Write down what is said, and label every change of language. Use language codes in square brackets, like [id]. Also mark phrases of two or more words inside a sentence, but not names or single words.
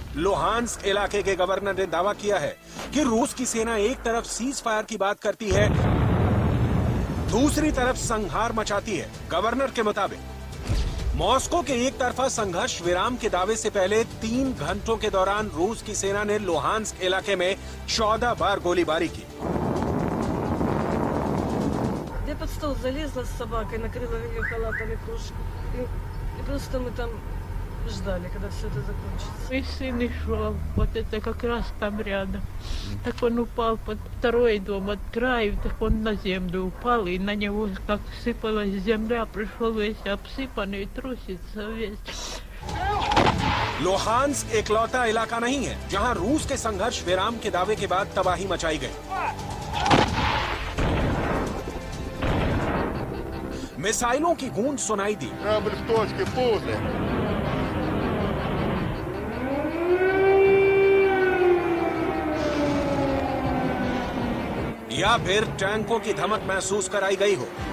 [hi] लुहांस्क इलाके के गवर्नर ने दावा किया है कि रूस की सेना एक तरफ [en] cease fire [hi] की बात करती है, दूसरी तरफ संहार मचाती है। गवर्नर के मुताबिक मॉस्को के एक तरफा संघर्ष विराम के दावे से पहले 3 घंटों के दौरान रूस की सेना ने लुहांस्क इलाके में 14 बार गोलीबारी की। [ru] под стол залезла с собакой, накрыла ее халатом и кружкой. И просто мы там ждали, когда все это закончится. Мой сын и шел, вот это как раз там рядом. Так он упал под второй дом от краю, так он на землю упал, и на него как сыпалась земля, пришел весь обсыпанный, трусится весь. [hi] लुहांस्क इकलौता इलाका नहीं है जहां रूस के संघर्ष विराम के दावे के बाद तबाही मचाई गई। मिसाइलों की गूंज सुनाई दी। या फिर टैंकों की धमक महसूस कराई गई हो।